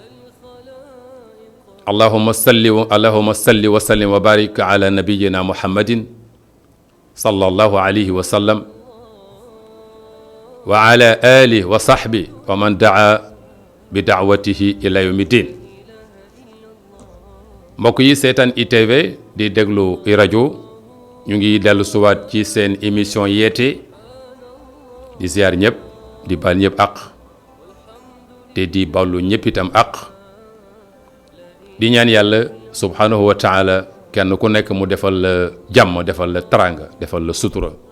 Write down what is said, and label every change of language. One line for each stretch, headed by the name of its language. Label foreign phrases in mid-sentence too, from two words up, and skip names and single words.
Arabic: اللهم صل وسلم وبارك على نبينا محمد صلى الله عليه وسلم وعلى آله وصحبه ومن دعا بدعوته إلى يوم الدين.
Wolof: mbokk yi seetaan ITV di déglu rajo ñu ngi dellu suwaat ci seen émission yeete di ziar ñëpp di bal ñëpp àq te di ballu ñëpp itam àq di ñaan yàlla
Arabic: سبحانه وتعالى
Wolof: kenn ku nekk mu defal la jàmm defal la taranga defal la sutura.